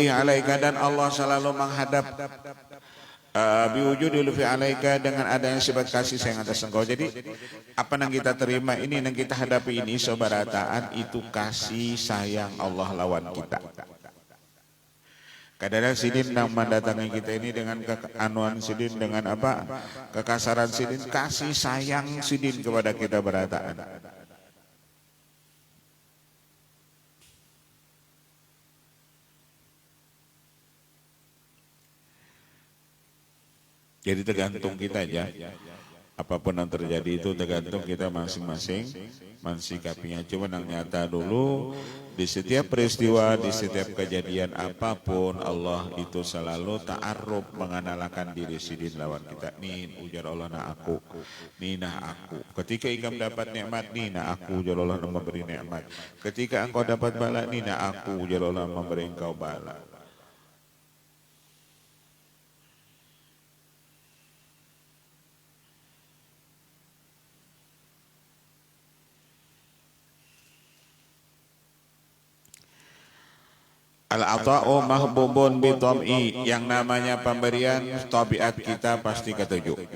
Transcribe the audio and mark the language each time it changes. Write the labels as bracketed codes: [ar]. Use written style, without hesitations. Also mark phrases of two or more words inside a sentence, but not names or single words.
[ar] alaika, [id] dan Allah selalu menghadap [ar] بوجود لطفه عليك, [id] dengan adanya sifat kasih sayang atas engkau. Jadi apa yang kita terima ini, yang kita hadapi ini sobarataan, itu kasih sayang Allah lawan kita. Kadang-kadang sidin yang mendatangi kita ini dengan keanuan sidin, dengan apa, kekasaran sidin, kasih sayang sidin kepada kita berataan. Jadi tergantung kita aja. Apapun yang terjadi itu tergantung kita masing-masing mensikapinya. Cuma yang nyata dulu, di setiap peristiwa, di setiap kejadian apapun, Allah itu selalu ta'aruf, mengenalkan diri sidin lawan kita. Nih ujar Allah na aku, nih nah aku. Ketika engkau dapat nikmat, nih nah aku, ujar Allah memberi nikmat. Ketika engkau dapat bala, nih nah aku, ujar Allah memberi engkau bala. [ar] العطاء محبوب بالطبع, [id] yang namanya pemberian tabiat kita pasti ketujuh.